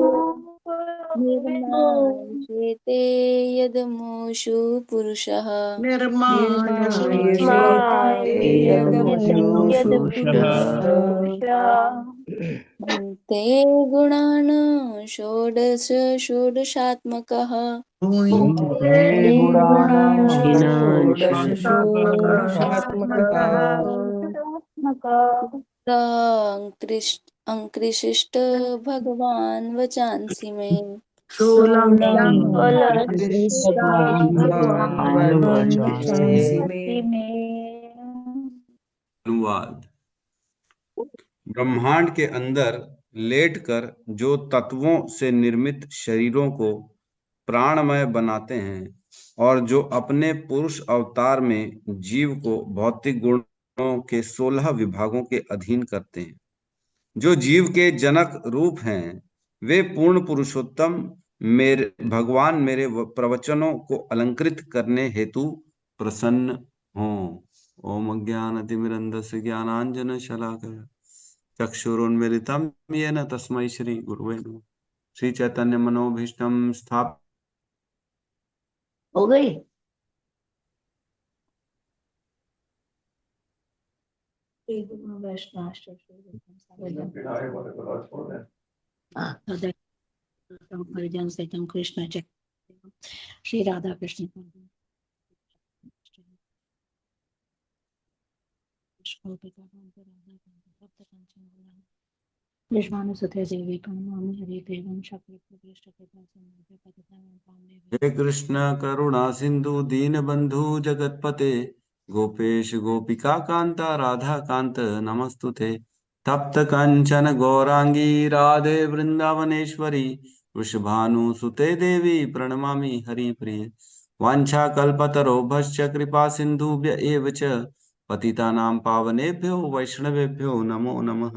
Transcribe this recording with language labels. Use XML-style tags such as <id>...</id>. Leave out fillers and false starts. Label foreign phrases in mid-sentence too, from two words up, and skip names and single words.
<sa>निर्मायते यदमूषु पुरुषः भुङ्क्ते गुणान् षोडश षोडशात्मकः भुङ्क्ते गुणान् अंकृशिष्ट भगवान् वचांसि मे</sa> <hi>अनुवाद। ब्रह्मांड के अंदर लेटकर जो तत्वों से निर्मित शरीरों को प्राणमय बनाते हैं और जो अपने पुरुष अवतार में जीव को भौतिक गुणों के 16 विभागों के अधीन करते हैं, जो जीव के जनक रूप हैं, वे पूर्ण पुरुषोत्तम मेरे भगवान मेरे प्रवचनों को अलंकृत करने हेतु प्रसन्न हों।</hi> <sa>ओम अज्ञानतिमिरन्धस्य ज्ञानांजन शलाकया चक्षुरुन्मिलितं येन तस्मै श्री गुरुवे नमः। श्री चैतन्य मनोभीष्टं स्थाप</sa> <hi>हो गई। हाँ,</hi> <sa>परिजन सहितम कृष्ण चैतन्य श्री राधा कृष्ण कृष्णानुसुते देवी प्रणमामि हरे देवं हे कृष्ण करुणा सिंधु दीन बंधु जगतपते गोपेश गोपिका कांता राधा कांत नमस्तुते तप्त कंचन गौरांगी राधे वृंदावनेश्वरी वृषभानुसुते देवी प्रणमामि हरिप्रिये वाञ्छा कल्पतरोभश्च कृपा सिन्धुभ्य एव च पतितानां पावनेभ्यो वैष्णवेभ्यो नमो नमः।</sa>